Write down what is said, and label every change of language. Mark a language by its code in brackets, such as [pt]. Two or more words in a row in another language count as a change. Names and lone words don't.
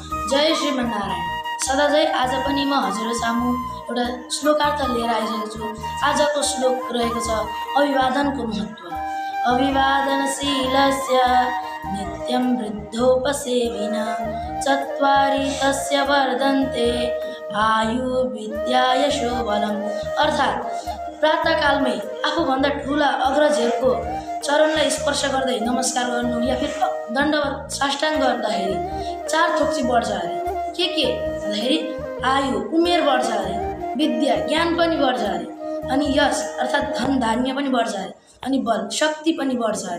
[ne] जय श्रीमन्नारायण। सदाझै आज पनि म हजुर सामु एउटा श्लोकार्थ लिएर आइरहेको छु। आजको श्लोक रहेको छ अभिवादनको महत्त्व। [sa] अभिवादनशीलस्य नित्यं वृद्धोपसेविनः चत्वारि तस्य वर्धन्ते आयु विद्या यशो बलम्। [ne] अर्थात् प्रातःकालमै आफूभन्दा ठुला अग्रजहरूको चरणलाई स्पर्श गर्दै नमस्कार गर्नु [hi] या फिर [ne] दण्डवत साष्टाङ्ग गर्दाखेरि 4 थोक चाहिँ बढ्छ अरे। के भन्दाखेरि आयु उमेर बढ्छ अरे, विद्या ज्ञान पनि बढ्छ अरे, अनि यश अर्थात् धन धान्य पनि बढ्छ अरे, अनि बल शक्ति पनि बढ्छ अरे।